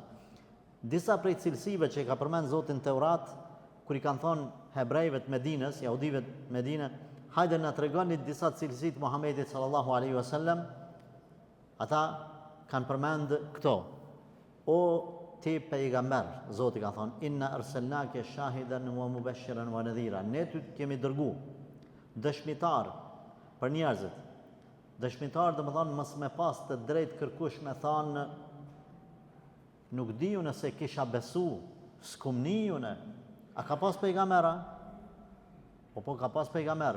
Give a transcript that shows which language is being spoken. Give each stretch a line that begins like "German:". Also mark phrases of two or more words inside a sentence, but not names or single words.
Albanian: Disa prej cilësive që i ka përmend Zotin Teurat, kur i kanë thonë hebrejve të Medinës, jahudive të Medinës, hajde na tregoni disa cilësi të Muhamedit
Arabic: صلى الله عليه وسلم.
Albanian: Ata kanë përmend këto. O ti pejgamber, Zoti ka thonë,
Arabic: إنا أرسلناك شاهدا ومبشرا ونذيرا.
Albanian: Ne ty kemi dërgu dëshmitar për njerëzit. Dëshmitar do të thonë mos me pas të drejtë kërkush me thonë nuk diju nëse kisha besu, s'kum nijune. A ka pas pejgambera? Po ka pas pejgamber.